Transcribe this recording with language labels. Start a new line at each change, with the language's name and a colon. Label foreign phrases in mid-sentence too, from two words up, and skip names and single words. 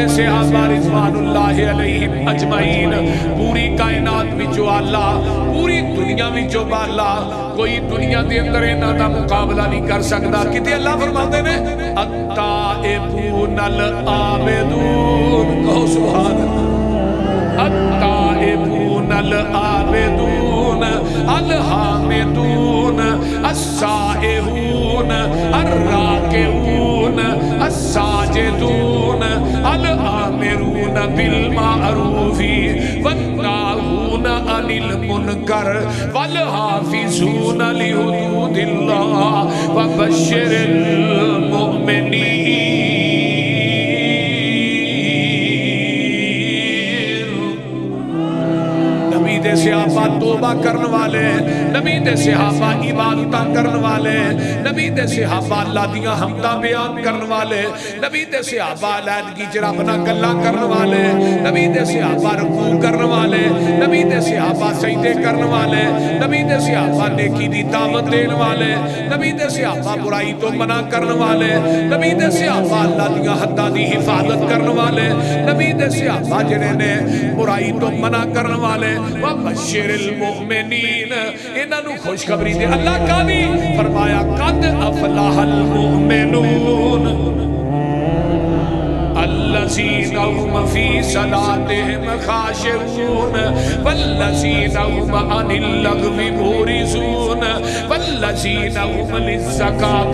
Punjabi: صحابہ
Arabic: رضوان اللہ علیہم اجمعین
Punjabi: پوری کائنات وچوں اللہ پوری دنیا وچوں بالا کوئی دنیا دے اندر انہاں دا مقابلہ نہیں کر سکدا کتے اللہ فرماتے نے
Arabic: التائبون العابدون
Punjabi: کہو
Arabic: سبحان اللہ التائبون العابدون الحامدون السائحون الراکعون الساجدون الآمرون بالمعروف والناہون عن المنکر والحافظون لحدود اللہ وبشر المؤمنین
Punjabi: نبی دے صحابہ توبہ کرن والے نبی دے صحابہ عبادتاں کرن والے نبی دے صحابہ اللہ دیاں حمداں بیان کرن والے نبی دے صحابہ علیحدگی چ رب نال گلاں کرن والے نبی دے صحابہ رکوع کرن والے نبی دے صحابہ سجدے کرن والے نبی دے صحابہ نیکی دی دعوت دین والے نبی دے صحابہ برائی تو منع کرن والے نبی دے صحابہ اللہ دیاں حداں دی حفاظت کرن والے نبی دے صحابہ جڑے نے برائی تو منع کرن والے
Arabic: وبشر المؤمنین
Punjabi: انہاں نو خوشخبری دے اللہ کا بھی فرمایا
Arabic: قد افلح المؤمنون الذین هم فی صلاتهم خاشعون والذین هم عن اللغو معرضون والذین هم للزکاة